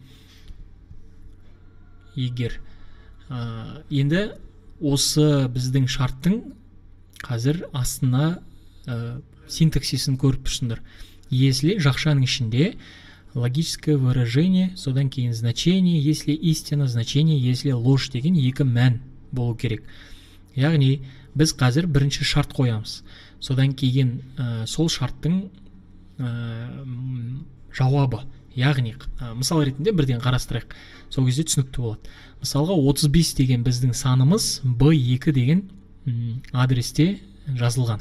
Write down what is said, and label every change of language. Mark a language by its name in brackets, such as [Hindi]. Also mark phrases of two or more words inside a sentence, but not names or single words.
[Kazakh] Енді осы біздің шарттың қазір астына синтаксисін көріп тұрсыңдар. Если жақшаның ішінде [Russian] логическое выражение, [Kazakh] содан кейін [Russian] значение, если истина, значение, если ложь [Kazakh] деген екі мән болу керек. Яғни біз қазір бірінші шарт қоямыз. Содан кейін сол шарттың жауабы. Яғни мысал ретінде бірден қарастырайық. Сол кезде түсінікті болады. Мысалға 35 деген біздің санымыз B2 деген адресте жазылған.